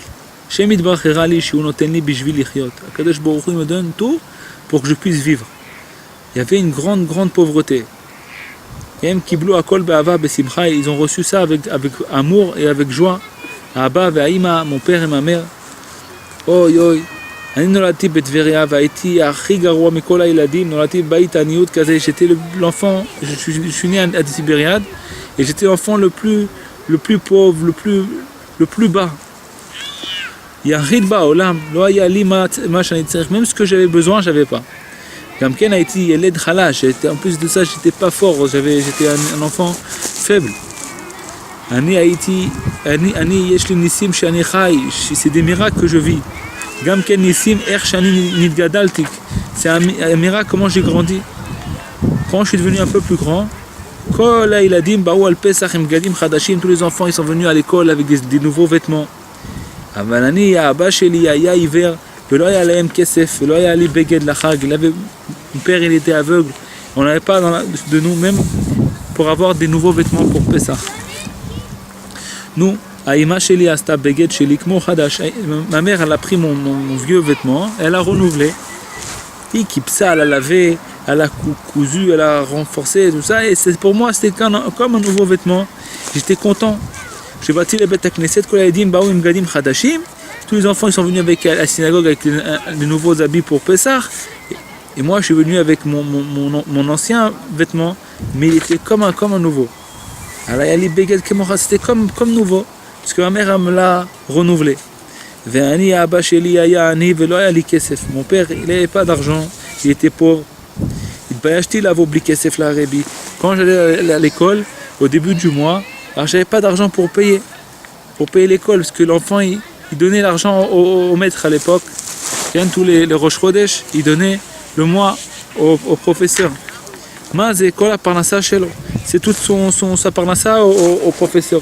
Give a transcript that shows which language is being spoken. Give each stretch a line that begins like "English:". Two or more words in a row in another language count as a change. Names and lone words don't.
Hebrew: הקדוש ברוך הוא
French: me donne tout pour que je puisse vivre. Il y avait une grande pauvreté. Ils ont reçu ça avec amour et avec joie. Abba et Aïma, mon père et ma mère. Oi.
Hebrew: אני נולדתי בטבריה והייתי הכי גרוע מכל הילדים, נולדתי בבית עניות כזה,
French: j'étais l'enfant, je suis né à Tibériade, et j'étais l'enfant le plus pauvre, le plus bas.
Hebrew: יחיד בעולם, לא היה לי מה שאני צריך,
French: même ce que j'avais besoin, j'avais pas.
Hebrew: גם כן הייתי ילד חלש,
French: en plus de ça, j'étais pas fort, j'étais un enfant faible.
Hebrew: יש לי ניסים שאני חי,
French: c'est des miracles que je vis.
Hebrew: גם כן ניסים איך שאני נתגדלתי,
French: c'est un miracle comment j'ai grandi. Quand je suis devenu un peu plus grand,
Hebrew: כל הילדים באו על פסח עם בגדים חדשים,
French: tous les enfants ils sont venus à l'école avec des nouveaux vêtements.
Hebrew: אבל אני, האבא שלי היה עיוור, ולא היה להם כסף, ולא היה לי בגד לחג,
French: mon père il était aveugle, on n'avait pas de nous même pour avoir des nouveaux vêtements pour Pessah. Nous,
Hebrew: האמא שלי עשתה בגד שלי כמו חדש,
French: ma mère elle a pris mon vieux vêtement, elle a renouvelé,
Hebrew: היא קיפסה,
French: elle a lavé, elle a cousu, elle a renforcé, tout ça, et pour moi c'était comme un nouveau vêtement, j'étais content.
Hebrew: כשבאתי לבית הכנסת, כל הילדים באו עם בגדים חדשים,
French: tous les enfants ils sont venus avec la synagogue avec les nouveaux habits pour Pessah, et moi je suis venu avec mon ancien vêtement, mais il était comme un nouveau. Alors c'était comme nouveau, parce que ma mère elle me l'a renouvelé.
Hebrew: ואני, האבא שלי היה עני ולא היה לי כסף.
French: Mon père il n'avait pas d'argent, il était pauvre.
Hebrew: התביישתי לבוא בלי כסף לרבי.
French: Quand j'allais à l'école, au début du mois, alors j'avais pas d'argent pour payer l'école, parce que l'enfant il donnait l'argent au maître à l'époque. Tous les
Hebrew: ראש חודש,
French: il donnait le mois au professeur. C'est quoi la parnassa chez lui? C'est toute sa parnassa au professeur.